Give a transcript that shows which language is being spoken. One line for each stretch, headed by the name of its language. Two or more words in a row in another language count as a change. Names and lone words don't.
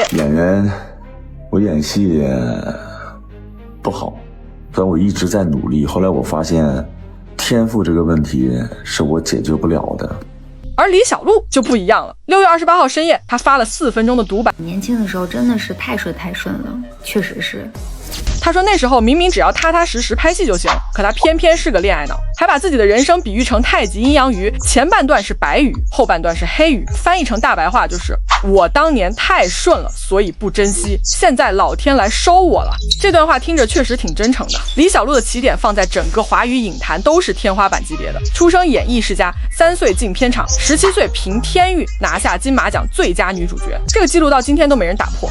Chinese: 演员，我演戏不好，但我一直在努力。后来我发现，天赋这个問題是我解決不了的。而李小璐就不一樣了。6月28號深夜，她發了4分鐘的獨白。年輕的時候真的是太順了，確實是。他說那時候明明只要踏踏實實拍戲就行，可他偏偏是個戀愛腦，還把自己的人生比喻成太極陰陽魚，前半段是白魚，後半段是黑魚，翻譯成大白話就是我當年太順了，所以不珍惜，現在老天來收我了。這段話聽着確實挺真誠的。李小璐的起點放在整個華語影壇都是天花板級別的，出生演藝世家，3歲進片場，17歲憑天域拿下金馬獎最佳女主角，這個記錄到今天都沒人打破。